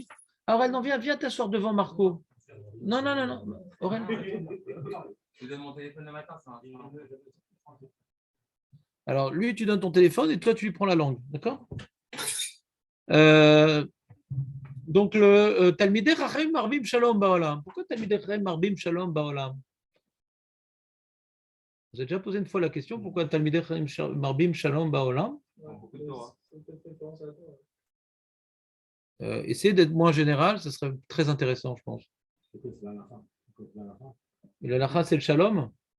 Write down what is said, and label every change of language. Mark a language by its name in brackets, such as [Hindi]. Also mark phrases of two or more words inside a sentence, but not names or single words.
[French] Aurel, non, viens t'asseoir devant Marco. Non. Aurel. Je donne mon téléphone le matin, ça arrive. Alors, lui, tu donnes ton téléphone et toi, tu lui prends la langue. D'accord? Donc, le [Hebrew] תלמידי חכמים מרבים שלום בעולם. [French] Pourquoi [Hebrew] תלמידי חכמים מרבים שלום בעולם? [French] Vous avez déjà posé une fois la question pourquoi [Hebrew] תלמידי חכמים מרבים שלום בעולם? [French] Essayez d'être moins général, ce serait très intéressant, je pense. Et la lacha, c'est le shalom?